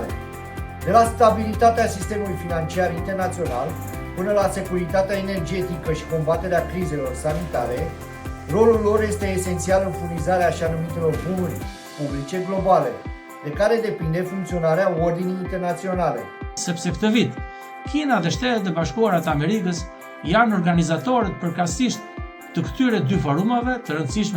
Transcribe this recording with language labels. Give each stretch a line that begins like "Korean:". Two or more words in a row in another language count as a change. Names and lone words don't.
Romanian: De la stabilitatea sistemului financiar internațional până la securitatea energetică și combaterea crizelor sanitare, rolul lor este esențial în furnizarea așa numitelor bunuri publice globale, de care depinde funcționarea ordinii internaționale.
Albanian: Sepse këtë vit, Kina dhe Shtetet e Bashkuara të Amerikës janë organizatorët përkatësisht të këtyre dy forumave të rëndësishme